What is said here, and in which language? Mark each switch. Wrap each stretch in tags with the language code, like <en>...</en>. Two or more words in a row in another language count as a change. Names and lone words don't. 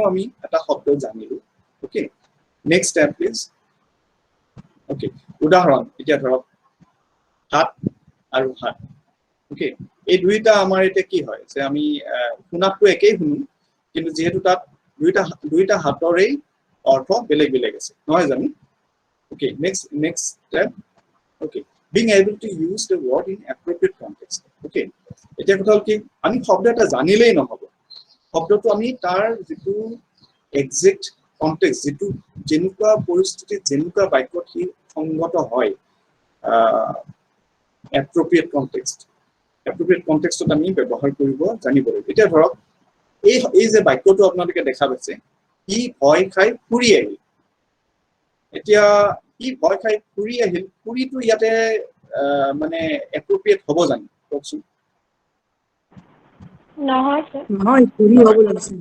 <as>মানেও আমি এটা শব্দ জানিলো</as> <en>okay next step please okay</en> <as>উদাহৰণ এতিয়া ধৰক হাত আৰু হাত ওকে এই দুইটা আমাৰ এতিয়া কি হয় যে আমি শুনাতটো একেই শুনো কিন্তু যেহেতু তাত দুইটা হাতৰেই অৰ্থ বেলেগ বেলেগ আছে নহয় জানো</as> <en>okay next step okay being able to use the word in appropriate context okay</en> <as>এতিয়া কথা হল কি আমি শব্দ এটা জানিলেই নহব শব্দটো আমি তাৰ যেটো</as> <en>exact context</en> <as>যেটো যেনেকুৱা পৰিস্থিতি যেনেকুৱা বাক্যত হি সংগত হয়</as> <en>appropriate context</en> <as>আমি ব্যৱহাৰ কৰিব জানিব লাগিব এতিয়া ধৰক এই যে বাক্যটো আপোনালোকে দেখা পাইছে ই ভয় খাই ফুৰি আহিল এতিয়া ই ভয় খাই ফুৰি আহিল ফুৰিটো ইয়াতে মানে appropriate হ'ব জানি কওকচোন নহয় ফুৰি হ'ব লাগিছিল</as>